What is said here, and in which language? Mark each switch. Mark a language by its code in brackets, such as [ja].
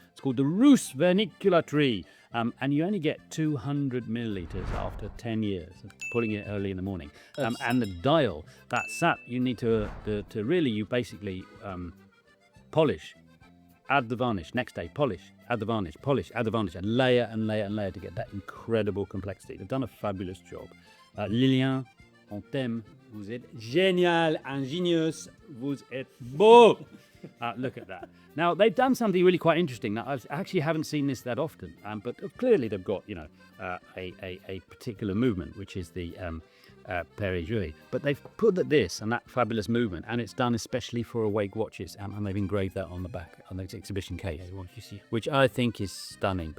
[en] It's called the Rus vernicula tree. And you only get 200 milliliters after 10 years of pulling it early in the morning. And the dial, that sap, you need to really, you basically polish. Add the varnish, next day, polish, add the varnish, polish, add the varnish, and layer and layer and layer to get that incredible complexity. They've done a fabulous job. [fr] Lilian, on t'aime, vous êtes génial, ingénieuse, vous êtes beau. [en] Look at that. Now, they've done something really quite interesting. Now, I actually haven't seen this that often, but clearly they've got, a particular movement, which is the Pequignet. But they've put this and that fabulous movement, and it's done especially for awake watches, and they've engraved that on the back, on the exhibition case, which I think is stunning.